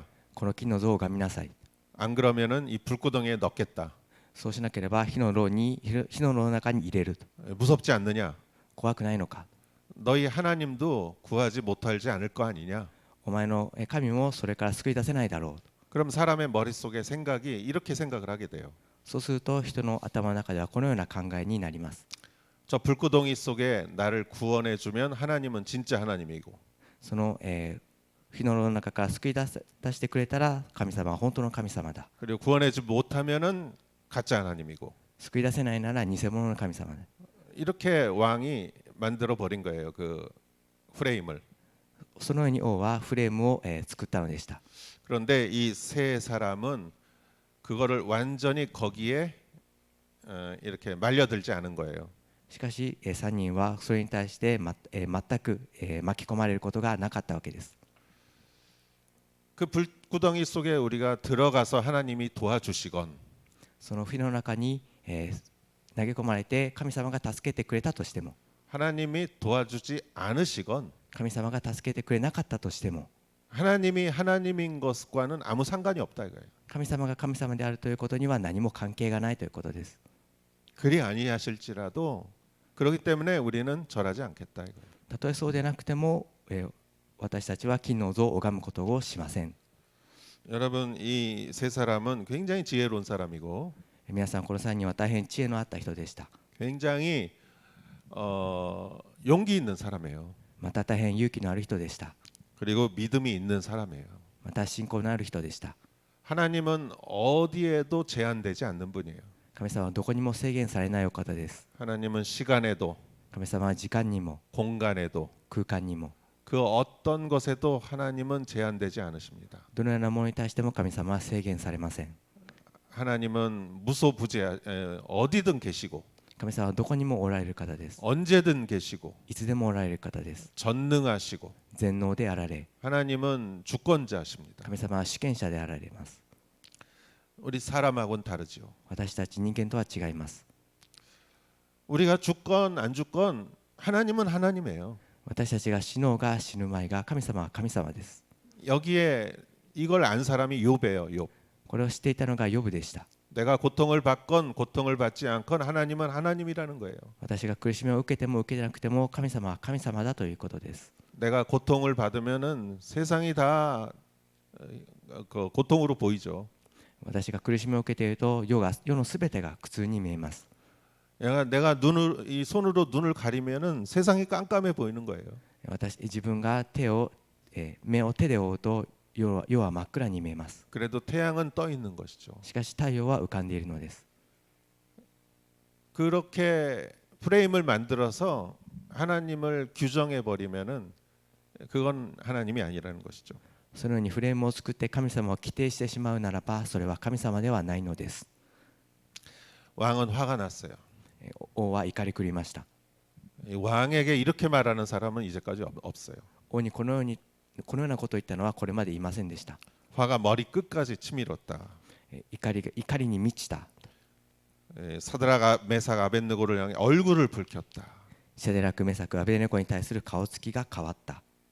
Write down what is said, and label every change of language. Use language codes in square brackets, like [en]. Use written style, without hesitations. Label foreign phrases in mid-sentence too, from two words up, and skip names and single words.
[ja] この金の像を拝みなさい。 [ko] 안 그러면은 이 불구덩이에 넣겠다. [ja] そうしなければ火の炉の中に入れると。 [ko] 무섭지 않느냐? [ja] 怖くないのか。 [ko] 너희 하나님도 구하지 못하지 않을 거 아니냐? [ja] お前の神もそれから救い出せないだろう。 [ko] 그럼 사람의 머릿속에 생각이 이렇게 생각을 하게 돼요. [ja] そうすると人の頭の中ではこのような考えになります。 [ko] 저 불구덩이 속에 나를 구원해 주면 하나님은 진짜 하나님이고 [ja] その、火の炉の中から救い出してくれたら神様は本当の神様だ。 [ko] 그리고 구원해 주지 못하면은 가짜 하나님이고 [ja] 救い出せないなら偽物の神様だ。 [ko] 이렇게 왕이 만들어 버린 거예요. 그 프레임을. [ja] そのように王はフレームを、作ったのでした。 [ko] 그런데 이 세 사람은 그거를 완전히 거기에 이렇게 말려들지 않은 거예요. [ja] しかし、3人はそれに対して、全く、巻き込まれることがなかったわけです。 [ko] 그 불구덩이 속에 우리가 들어가서 하나님이 도와주시건 [ja] その火の中に、投げ込まれて神様が助けてくれたとしても、 [ko] 하나님이 도와주지 않으시건 [ja] 神様が助けてくれなかったとしても、 [ko] 하나님이 하나님인 것과는 아무 상관이 없다 이거예요. [ja] 神様が神様であるということには何も関係がないということです。 [ko] 그리 아니하실지라도 그렇기 때문에 우리는 절하지 않겠다 이거예요. [ja] たとえそうでなくても、私たちは金の像を拝むことをしません。 [ko] 여러분 이 세 사람은 굉장히 지혜로운 사람이고 [ja] 皆さん、この3人は大変知恵のあった人でした。 [ko] 굉장히 용기 있는 사람이에요. [ja] また大変勇気のある人でした。 [ko] 그리고 믿음이 있는 사람이에요. [ja] また信仰のある人でした。 [ko] 하나님은 어디에도 제한되지 않는 분이에요. [ja] 神様はどこにも制限されないお方です。 [ko] 하나님은 시간에도 [ja] 神様は時間にも [ko] 공간에도 [ja] 空間にも [ko] 그 어떤 것에도 하나님은 제한되지 않으십니다. [ja] どのようなものに対しても神様は制限されません。 [ko] 하나님은 무소부재 어디든 계시고 [ja] 神様はどこにもおられる方です。 [ko] 언제든 계시고 [ja] いつでもおられる方です。 [ko] 전능하시고 [ja] 全能であられ、 [ko] 하나님은 주권자십니다. [ja] 神様は主権者であられます。 [ko] 우리 사람하고는 다르지요. [ja] 私たち人間とは違います。 [ko] 우리가 죽건 안 죽건 하나님은 하나님이에요. [ja] 私たちが死のうが死ぬまいが神様は神様です。 [ko] 여기에 이걸 안 사람이 욥이에요. 욥. [ja] これを知っていたのがヨブでした。 [ko] 내가 고통을 받건 고통을 받지 않건 하나님은 하나님이라는 거예요. [ja] 私が苦しみを受けても受けなくても神様は神様だということです。 [ko] 내가 고통을 받으면은 세상이 다 그 고통으로 보이죠. [ja] 私が苦しみを受けていると世のすべてが苦痛に見えます。 [ko] 내가 눈을 이 손으로 눈을 가리면은 세상이 깜깜해 보이는 거예요. [ja] 自分が目を手で覆うと世は真っ暗に見えます。 [ko] 그래도 태양은 떠 있는 것이죠. [ja] しかし太陽は浮かんでいるのです。 [ko] 그렇게 프레임을 만들어서 하나님을 규정해 버리면은 그건 하나님이 아니라는 것이죠. [ja] そのようにフレームを作って神様を規定してしまうならば、それは神様ではないのです。 [ko] 왕은 화가 났어요. [ja] 王は怒り狂いました。 [ko] 왕에게 이렇게 말하는 사람은 이제까지 없어요. [ja] 王にこのようなことを言ったのはこれまでいませんでした。 [ko] 화가 머리 끝까지 치밀었다. [ja] 怒りに満ちた。 [ko] 사드락 메삭 아벳느고를 향해 얼굴을 붉혔다. [ja] シャデラクメサクアベデネコに対する顔つきが変わった。